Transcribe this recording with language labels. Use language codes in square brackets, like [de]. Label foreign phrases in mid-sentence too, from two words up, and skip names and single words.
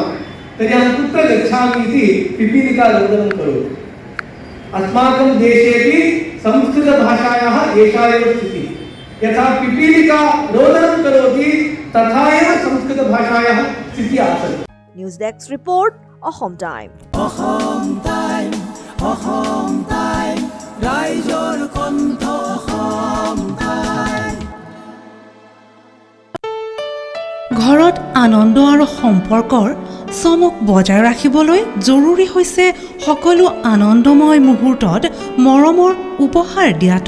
[sa] तर्हि अहं कुत्र गच्छामि इति पिपीलिका रोदनं करोति। अस्माकं देशेपि संस्कृतभाषायाः एषा एव स्थितिः। यथा पिपीलिका रोदनं करोति तथा एव संस्कृतभाषायाः स्थितिः आसीत्। [en] News desk report, [as] অসম টাইম। অসম টাইম, অসম টাইম, ৰাইজৰ কণ্ঠ অসম টাইম। ঘৰত আনন্দ আৰু সম্পৰ্কৰ চমক বজাই ৰাখিবলৈ জৰুৰী হৈছে সকলো আনন্দময় মুহূৰ্তত মৰমৰ উপহাৰ দিয়াটো।